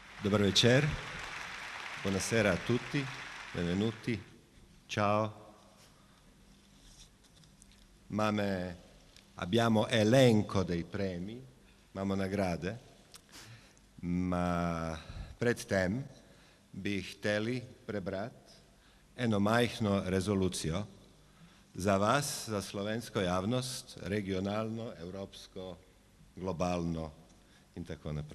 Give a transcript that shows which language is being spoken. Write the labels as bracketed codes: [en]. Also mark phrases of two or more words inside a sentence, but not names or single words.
[hr] Dobar večer, [it] buonasera a tutti, benvenuti, ciao. Abbiamo elenco dei premi, [sl] imamo nagrade, ma pred tem bi hteli prebrati eno majhno rezolucijo za vas, za slovensko javnost, regionalno, evropsko, globalno in tako naprej.